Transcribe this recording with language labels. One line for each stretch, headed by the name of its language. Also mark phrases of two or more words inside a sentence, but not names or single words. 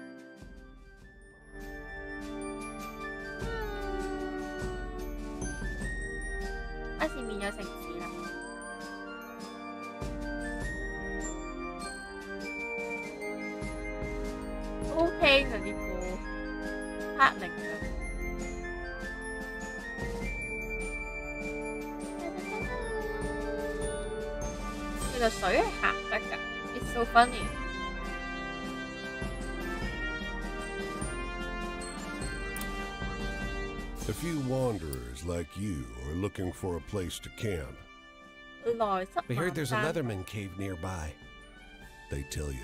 Cantonese: 前面有城市啦。OK 佢啲歌，黑靈嘅。其實水係行得㗎 ，
English: It's so funny。 A few wanderers like you are looking for a place to camp. We heard there's a Leatherman cave nearby. They tell you.